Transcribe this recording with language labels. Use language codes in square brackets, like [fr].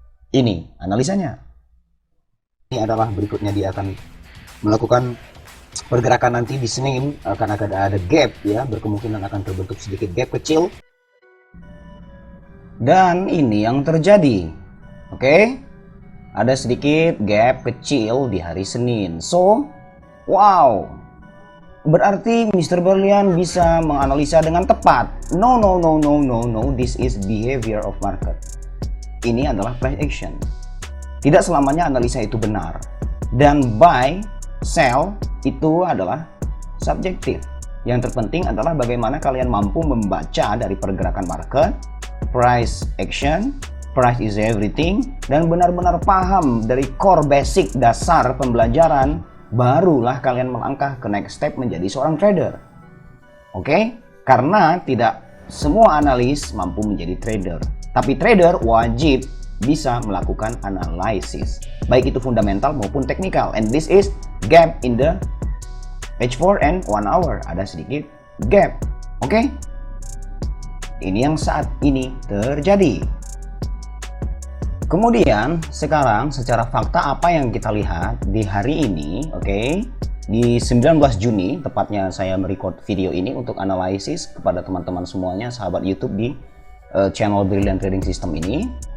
[id] Ini analisanya. Ini adalah berikutnya, dia akan melakukan pergerakan nanti di Senin, akan ada gap ya, berkemungkinan akan terbentuk sedikit gap kecil. Dan ini yang terjadi. Oke? Ada sedikit gap kecil di hari Senin. [en] So, wow. [id] Berarti [en] Mr. [id] Berlian bisa menganalisa dengan tepat. [en] No. This is behavior of market. [id] Ini adalah price action. Tidak selamanya analisa itu benar. Dan buy, sell itu adalah subjektif. Yang terpenting adalah bagaimana kalian mampu membaca dari pergerakan market, price action, [en] price is everything, [id] dan benar-benar paham dari core basic dasar pembelajaran, barulah kalian melangkah ke next step menjadi seorang trader. Oke? Karena tidak semua analis mampu menjadi trader, tapi trader wajib bisa melakukan analisis, baik itu fundamental maupun teknikal. [en] And this is gap in the H4 and 1 hour. [id] Ada sedikit gap. Oke? Ini yang saat ini terjadi. Kemudian sekarang secara fakta apa yang kita lihat di hari ini, oke? Di 19 Juni, tepatnya saya merecord video ini untuk analisis kepada teman-teman semuanya, sahabat YouTube di channel Brilliant Trading System ini.